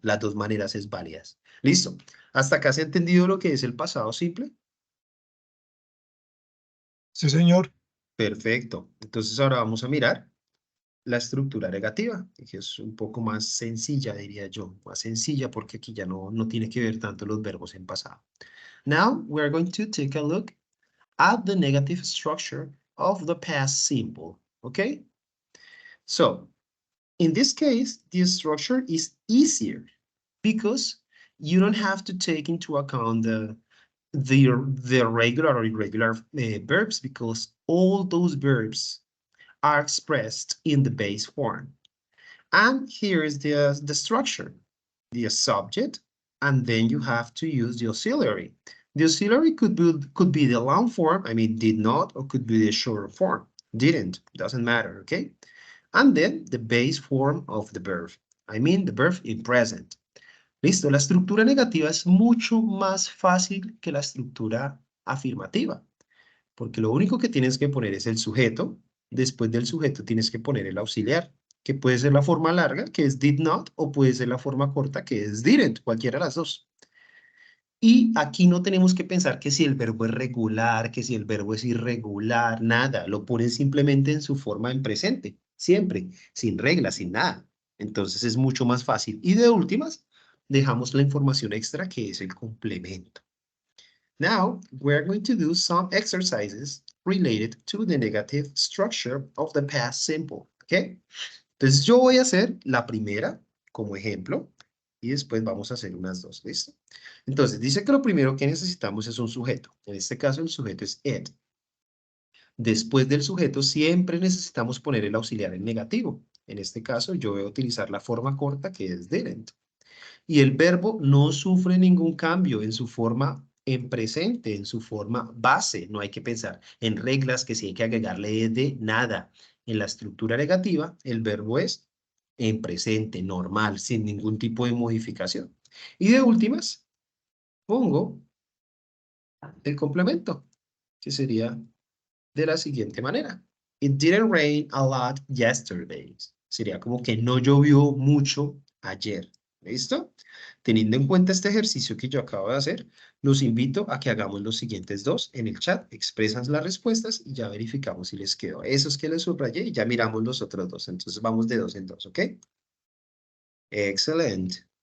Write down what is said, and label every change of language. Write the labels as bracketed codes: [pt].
[es] Las dos maneras es válidas. Listo. ¿Hasta acá se ha entendido lo que es el pasado simple? Sí, señor. Perfecto. Entonces ahora vamos a mirar la estructura negativa, que es un poco más sencilla, diría yo. Más sencilla porque aquí ya no tiene que ver tanto los verbos en pasado. [en] Now we're going to take a look at the negative structure of the past simple, okay? So, in this case, the structure is easier because you don't have to take into account the regular or irregular verbs because all those verbs are expressed in the base form. And here's the structure. The subject, and then you have to use the auxiliary. The auxiliary could be the long form, I mean, did not, or could be the short form. Didn't, doesn't matter, okay? And then the base form of the verb. I mean, the verb in present. [es] Listo, la estructura negativa es mucho más fácil que la estructura afirmativa, porque lo único que tienes que poner es el sujeto, después del sujeto tienes que poner el auxiliar, que puede ser la forma larga, que es did not, o puede ser la forma corta, que es didn't, cualquiera de las dos. Y aquí no tenemos que pensar que si el verbo es regular, que si el verbo es irregular, nada, lo ponen simplemente en su forma en presente, siempre, sin reglas, sin nada. Entonces es mucho más fácil. Y de últimas, dejamos la información extra que es el complemento. [en] Now, we're going to do some exercises related to the negative structure of the past simple, ¿ok? [es] Entonces yo voy a hacer la primera como ejemplo y después vamos a hacer unas dos, ¿listo? Entonces, dice que lo primero que necesitamos es un sujeto. En este caso, el sujeto es it. Después del sujeto, siempre necesitamos poner el auxiliar en negativo. En este caso, yo voy a utilizar la forma corta que es didn't. Y el verbo no sufre ningún cambio en su forma en presente, en su forma base. No hay que pensar en reglas que si hay que agregarle de nada. En la estructura negativa, el verbo es en presente, normal, sin ningún tipo de modificación. Y de últimas, pongo el complemento, que sería de la siguiente manera. [en] It didn't rain a lot yesterday. [es] Sería como que no llovió mucho ayer. ¿Listo? Teniendo en cuenta este ejercicio que yo acabo de hacer, los invito a que hagamos los siguientes dos en el chat. Expresan las respuestas y ya verificamos si les quedó. Esos que les subrayé y ya miramos los otros dos. Entonces vamos de dos en dos, ¿ok? [en] Excellent.